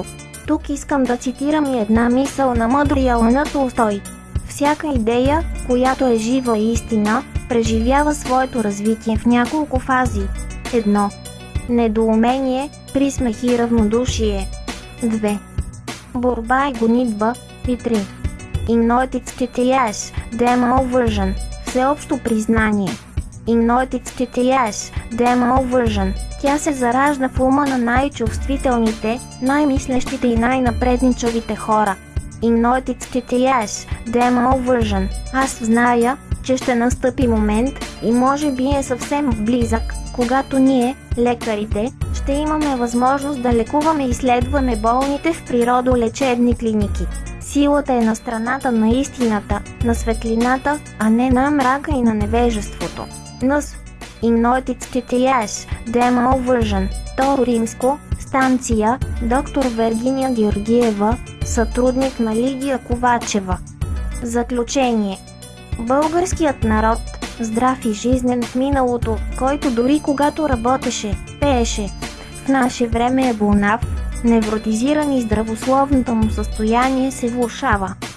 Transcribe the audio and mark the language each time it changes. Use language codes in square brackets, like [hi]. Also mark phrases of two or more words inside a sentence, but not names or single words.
[bg] Тук искам да цитирам и една мисъл на мъдрия Лъна Толстой. Всяка идея, която е жива и истина, преживява своето развитие в няколко фази. 1. Недоумение, присмех и равнодушие. 2. Борба и гонитба. И 3. Ignotic Demoversion. Всеобщо признание. Ignotic Demoversion. Тя се заражда в ума на най-чувствителните, най-мислещите и най-напредничавите хора. Ignotic Demoversion. Аз зная, че ще настъпи момент, и може би е съвсем близък, когато ние, лекарите, ще имаме възможност да лекуваме и изследваме болните в природолечебни клиники. Силата е на страната на истината, на светлината, а не на мрака и на невежеството. НС. Ignotic Demoversion. Второ римско. Станция. Доктор Вергиния Георгиева, сътрудник на Лидия Ковачева. Заключение. Българският народ, здрав и жизнен в миналото, който дори когато работеше, пееше, в наше време е болнав, невротизиран и здравословното му състояние се влошава.